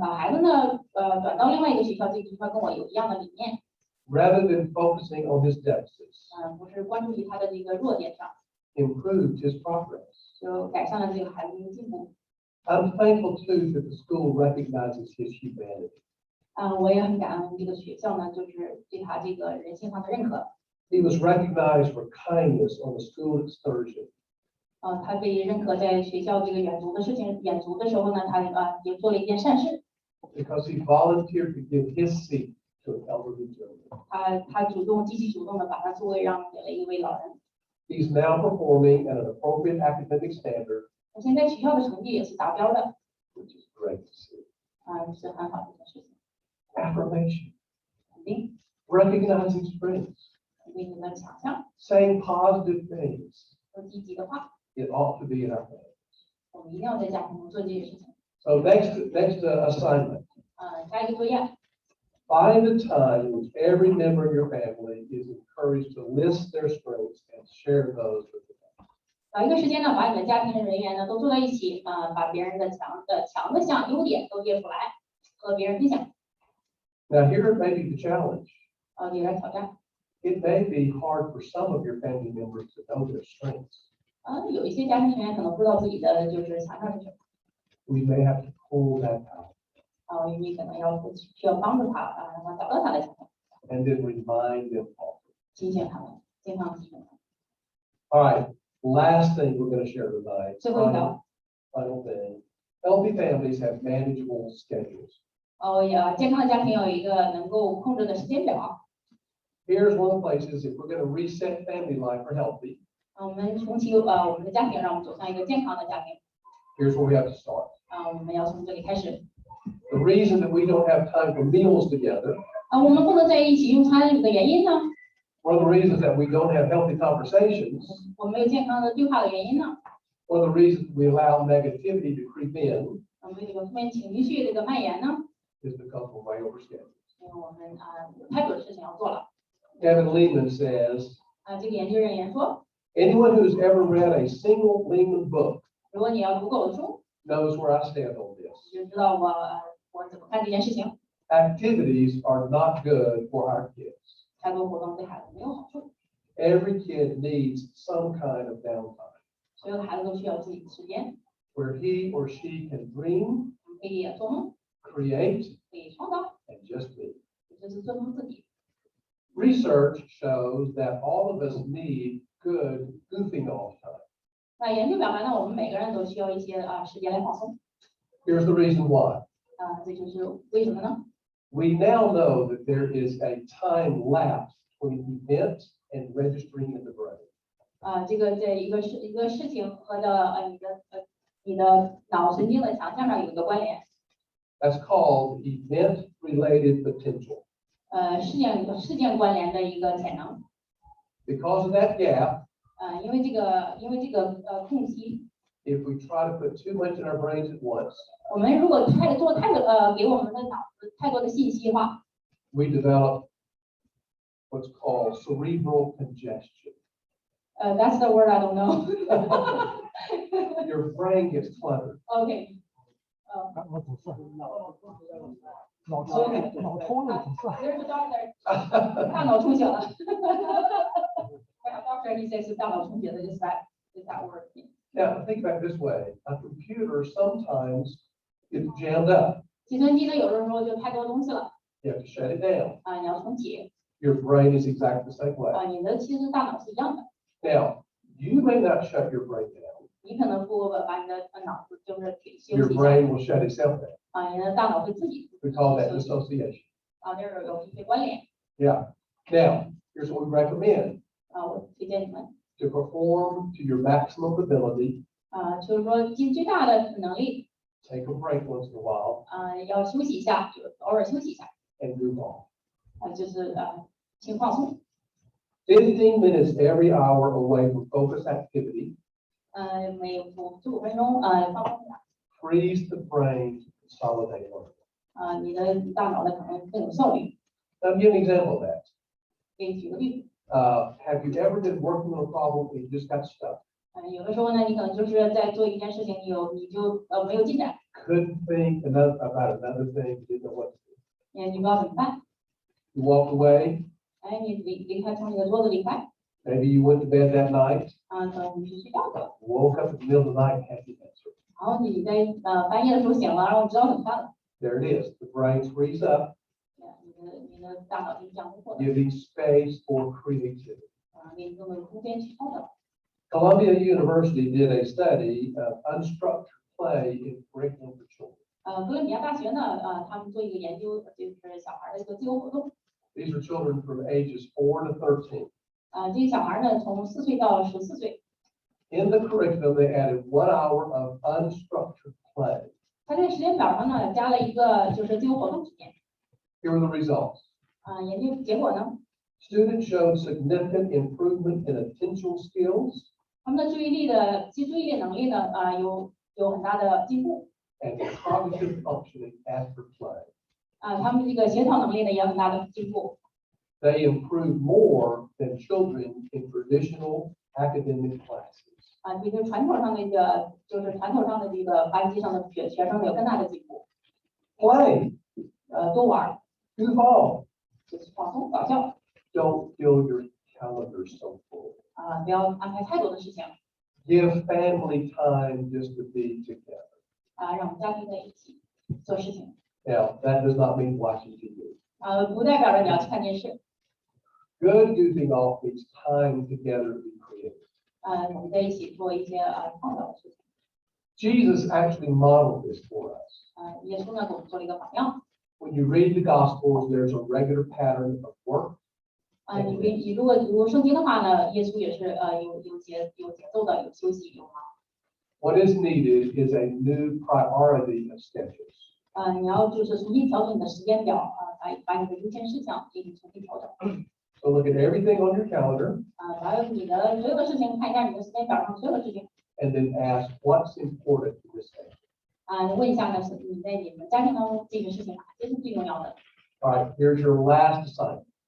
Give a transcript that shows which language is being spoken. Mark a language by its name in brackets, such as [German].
[Chinese] 把孩子呢转到另外一个学校，这个学校跟我有一样的理念， [English] rather than focusing on his deficits [Chinese] 不是关注于他的这个弱点上， [English] improved his progress. [Chinese] 就改善了这个孩子的进步。 [English] I'm thankful too that the school recognizes his humanity. [Chinese] 我也很感恩这个学校呢，就是对他这个人性上的认可。 [English] He was recognized for kindness on the school excursion. [Chinese] 他被认可在学校这个远足的时候呢，他也做了一件善事。 [English] Because he volunteered to give his seat to an elderly gentleman. [Chinese] 他积极主动的把他座位让给了一位老人。 [English] He's now performing at an appropriate academic standard, [Chinese] 现在学校的成绩也是达标的， [English] which is great to see. [Chinese] 是很好的一件事情。 [English] Affirmation, [Chinese] 肯定 [English] recognizing strengths, [Chinese] 肯定你的强项， [English] saying positive things. [Chinese] 说积极的话， [English] It ought to be in our family. [Chinese] 我们一定要在家庭中做这些事情。 [English] So next assignment, [Chinese] 下一个作业， [English] find a time in which every member of your family is encouraged to list their strengths and share those with the family. [Chinese] 找一个时间呢，把你的家庭的人员呢都坐在一起，把别人的强的项、优点都列出来，和别人分享。 [English] Now here may be the challenge. [Chinese] 有点挑战。 [English] It may be hard for some of your family members to know their strengths. [Chinese] 有一些家庭成员可能不知道自己的就是强项是什么。 [English] We may have to pull that out [Chinese] 你可能需要帮助他，让他找到他的强项， [English] and then remind them of it. [Chinese] 提醒他们，经常提醒他们。 [English] All right, last thing we're going to share tonight. [Chinese] 最后一条， [English] Final thing. Healthy families have manageable schedules. [Chinese] 健康的家庭有一个能够控制的时间表。 [English] Here's one of the places if we're going to reset family life for healthy. [Chinese] 我们重启我们的家庭，让我们走向一个健康的家庭。 [English] Here's where we have to start. [Chinese] 我们要从这里开始。 [English] The reason that we don't have time for meals together, [Chinese] 我们不能在一起用餐的原因呢？ [English] one of the reasons that we don't have healthy conversations, [Chinese] 我们没有健康的对话的原因呢？ [English] one of the reasons we allow negativity to creep in [Chinese] 我们这个负面情绪这个蔓延呢？ [English] is because we're way overscheduled. [Chinese] 因为我们有太多的事情要做了。 [English] Kevin Lehman says, [Chinese] 这个研究人员说， [English] anyone who's ever read a single Lehman book [Chinese] 如果你要读过我的书， [English] knows where I stand on this. [Chinese] 你就知道我怎么看这件事情。 [English] Activities are not good for our kids. [Chinese] 太多活动对孩子没有好处， [English] Every kid needs some kind of downtime [Chinese] 所有的孩子都需要自己的时间， [English] where he or she can dream, [Chinese] 可以做梦， [English] create, [Chinese] 可以创造， [English] and just be. [Chinese] 就是做他们自己。 [English] Research shows that all of us need good goofing off time. [Chinese] 那研究表明呢，我们每个人都需要一些时间来放松。 [English] Here's the reason why. [Chinese] 这就是为什么呢？ [English] We now know that there is a time lapse between event and registering in the brain. [Chinese] 这一个事情和你的脑神经的强项上有一个关联。 [English] That's called event-related potential. [Chinese] 事件关联的一个潜能。 [English] Because of that gap, [Chinese] 因为这个空隙， [English] if we try to put too much in our brains at once, [Chinese] 我们如果给我们的脑子太多的信息的话， [English] we develop what's called cerebral congestion. That's the word I don't know. Your brain gets cluttered. OK. [Chinese] 脑阻塞，脑充血阻塞。 [English] There's a doctor. [Chinese] 大脑充血了。 [English] Doctor, he says [Chinese] 大脑充血的 [English] is that word. Now, think about it this way. A computer sometimes gets jammed up. [Chinese] 计算机呢，有的时候就太多东西了。 [English] You have to shut it down. [Chinese] 你要重启。 [English] Your brain is exactly the same way. [Chinese] 你的其实大脑是一样的。 [English] Now, you may not shut your brain down. [Chinese] 你可能不把你的脑子就是给休 [English] Your [Chinese] 息一下。 [English] brain will shut itself down. [Chinese] 你的大脑会自己。 [English] We call that dissociation. [Chinese] 那有一些关联。 [English] Yeah. Now, here's what we recommend. [Chinese] 我推荐你们。 [English] To perform to your maximum ability. [Chinese] 就是说尽最大的能力。 [English] Take a break once in a while. [Chinese] 要休息一下，就偶尔休息一下。 [English] And move on. [Chinese] 就是先放松。 [English] 15 minutes every hour away from focus activity. [Chinese] 每15分钟放松一下。 [English] Frees the brain to consolidate learning. [Chinese] 你的大脑呢可能更有效率。 [English] I'll give an example of that. [Chinese] 给举个例子。 [English] Have you ever been working on a problem and you just got stuck? [Chinese] 有的时候呢，你可能就是在做一件事情，你就没有进展。 [English] Couldn't think about another thing, didn't know what to do. [Chinese] 你不知道怎么办。 [English] You walked away. [Chinese] 你离开从你的桌子离开。 [English] Maybe you went to bed that night. [Chinese] 可能你是睡觉的。 [English] Woke up in the middle of the night and had the answer. [Chinese] 然后你在半夜的时候醒了，然后知道怎么办了。 [English] There it is. The brain frees up, [Chinese] 你的大脑就是这样工作的。 [English] giving space for creativity. [Chinese] 给你更多的空间去创造。 [English] Columbia University did a study of unstructured play in curriculum for children. [Chinese] 哥伦比亚大学呢，他们做一个研究，就是小孩的一个自由活动。 [English] These are children from ages 4 to 13. [Chinese] 这些小孩呢，从4岁到14岁。 [English] In the curriculum, they added 1 hour of unstructured play. [Chinese] 他在时间表上呢，加了一个就是自由活动时间。 [English] Here are the results. [Chinese] 研究结果呢， [English] Students showed significant improvement in attentional skills [Chinese] 他们的注意力能力呢，有很大的进步。 [English] and cognitive functioning after play. [Chinese] 他们这个协调能力呢，也有很大的进步。 [English] They improved more than children in traditional academic classes. [Chinese] 比传统上的这个班级上的学生有更大的进步。 [English] Play, [Chinese] 多玩， [English] goof off. [Chinese] 就是放松搞笑。 [English] Don't fill your calendar so full. [Chinese] 不要安排太多的事情。 [English] Give family time just to be together. [Chinese] 让我们家庭在一起做事情。 [English] Now, that does not mean watching TV. [Chinese] 不代表着你要去看电视。 [English] Good goofing off means time together to be creative. [Chinese] 我们在一起做一些创造的事情。 [English] Jesus actually modeled this for us. [Chinese] 耶稣呢给我们做了一个榜样。 [English] When you read the Gospels, there's a regular pattern of work. [Chinese] 你如果读圣经的话呢，耶稣也是有节奏的，有休息，有忙。 [English] What is needed is a new priority of schedules. [Chinese] 你要就是重新调整你的时间表，把你的优先事项给你重新调整。 [English] So look at everything on your calendar [Chinese] 把你的所有的事情看一下你的时间表上所有的事情。 [English] and then ask what's important to this family. [Chinese] 你问一下呢，是你在你们家庭当中这个事情哪些是最重要的？ [English] All right, here's your last assignment.